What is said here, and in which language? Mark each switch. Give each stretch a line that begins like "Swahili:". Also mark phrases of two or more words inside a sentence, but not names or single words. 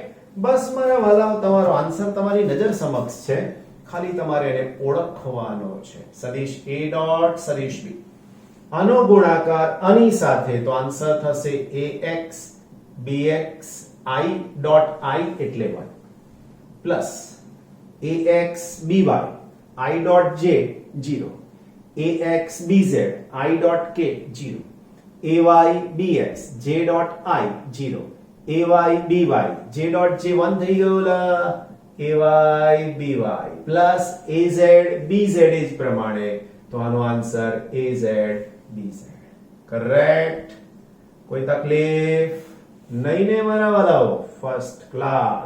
Gujarati: બસ મારા વાલાઓ, તમારો આન્સર તમારી નજર સમક્ષ છે, ખાલી તમારે એને ઓળખવાનો છે. સદિશ a ડોટ સદિશ b, આનો ગુણાકાર આની સાથે તો આન્સર થશે ax bx i ડોટ i એટલે 1 પ્લસ ax by i ડોટ j 0, ax bz i ડોટ k 0, ay bx j ડોટ i 0, ay by j ડોટ j 1 થઈ ગયો લા, ay by પ્લસ az bz એ જ પ્રમાણે તો આનો આન્સર az bz. કરેક્ટ? કોઈ તકલીફ નહીં ને મારા વાલાઓ?
English: First class.